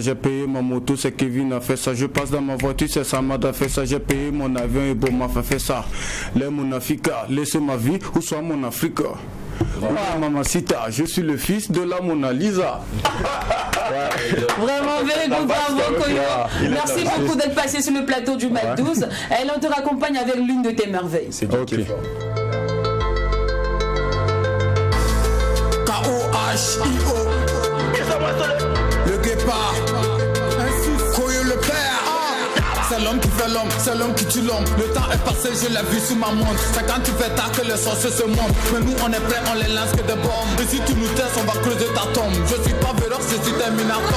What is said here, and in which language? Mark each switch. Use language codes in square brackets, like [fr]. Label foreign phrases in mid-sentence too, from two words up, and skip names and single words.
[fr] J'ai payé ma moto, c'est Kevin a fait ça. Je passe dans ma voiture, c'est Samad a fait ça. J'ai payé mon avion et Boma a fait ça. Les Mon Africa, laissez ma vie ou soit Mon Africa. Mamacita, je suis le fils de la Mona Lisa. Vraiment, [en] very good, [fr] bravo Koyo. Merci beaucoup d'être passé sur le plateau du Mac 12. Elle on te raccompagne avec l'une de tes merveilles. C'est ok. K-O-H-I-O. Le guépard. Koyo le père. C'est l'homme qui fait l'homme, c'est l'homme qui tue l'homme. Le temps est passé, je l'ai vu sous ma montre. C'est quand tu fais tard que les sorciers se montrent. Mais nous on est prêts, on les lance que des bombes. Et si tu nous testes, on va creuser ta tombe. Je suis pas véloce, je suis Terminator.